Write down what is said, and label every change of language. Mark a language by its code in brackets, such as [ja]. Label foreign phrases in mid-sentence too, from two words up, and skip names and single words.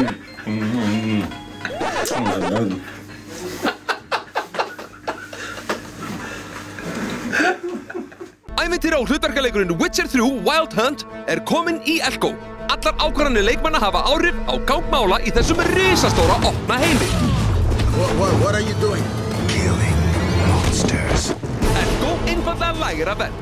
[is] Ævintýra og hlutverkaleikurinn Witcher 3 Wild Hunt kominn í Elko. Allar ákvarðanir leikmanna hafa áhrif á gang mála í þessum risastóra opna heimi. [en] What are you doing? Killing monsters. [is] Elko einfaldlega lægra verð.